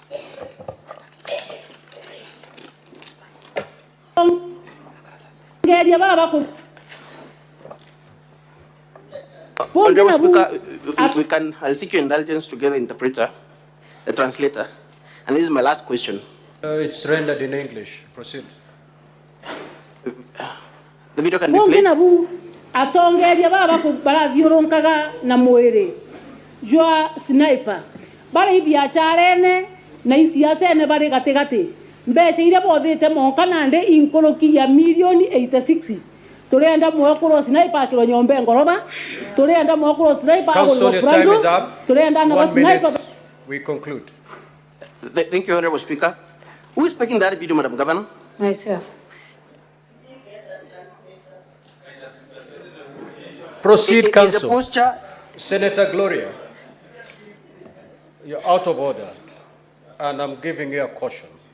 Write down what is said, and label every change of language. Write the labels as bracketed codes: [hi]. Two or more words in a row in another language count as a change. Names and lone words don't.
[en] Honorable Speaker, I'll seek your indulgence to get the interpreter, the translator. And this is my last question. It's rendered in English. Proceed. The video can be played. [mer] Atongeria baba barathiũrũrũkaga na mwĩrĩ jwa sniper bari biacara ene na isiasa ene bari gatigati mbeca iria bothite monka nande inkũrũkia milioni 86 turenda mwekũrwo sniper akĩrwo nyombe ngoroba turenda mwekũrwo sniper [en] Council, your time is up. [mer] turenda na [en] 1 minute. [mer] sniper. [en] We conclude. Thank you, Honorable Speaker. Who is speaking that video, Madam Governor? Myself. Proceed, Is the Council. posture, Senator Gloria, you're out of order, and I'm giving you a caution.